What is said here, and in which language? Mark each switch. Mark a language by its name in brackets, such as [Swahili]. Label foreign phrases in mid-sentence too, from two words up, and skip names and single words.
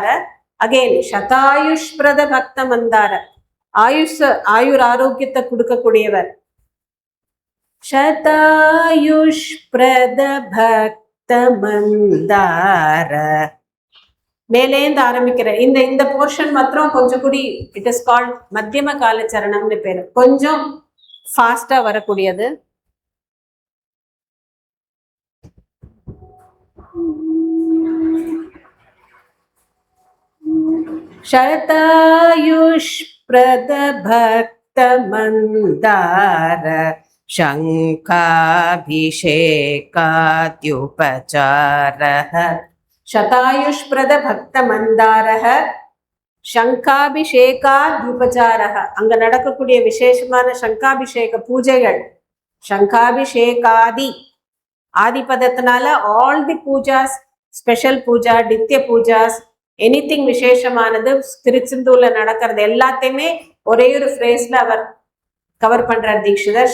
[Tamil] அகெயின் [Sanskrit] सदायुष्प्रद भक्त मन्दार, [Tamil] ஆயுர் ஆரோக்கியத்தை கொடுக்கக்கூடியவர். [Sanskrit] सदायुष्प्रद भक्त मन्दार. [Tamil] மேலேந்து ஆரம்பிக்கிற இந்த போர்ஷன் மாத்திரம் கொஞ்சம் கூடி [English] it is called [Tamil] மத்தியம கால சரணம்னு பேரு. கொஞ்சம் ஃபாஸ்டா வரக்கூடியது. [Sanskrit] शरतायुष्प्रद भक्त मंदार शंखाभिषेकाद्युपचारः. शतायुष्प्रद भक्त मंदारः शंखाभिषेकाद्युपचारः. [Tamil] அங்க நடக்கக்கூடிய விசேஷமான சங்காபிஷேக பூஜைகள். சங்காபிஷேகாதி ஆதிபதத்தினால [English] all the poojas, special pooja, [Tamil] நித்திய பூஜாஸ், எனிதிங் விசேஷமானது திருச்செந்தூர்ல நடக்கிறது எல்லாத்தையுமே ஒரே ஒரு ஃப்ரேஸ்ல அவர் கவர் பண்றார் தீட்சிதர்.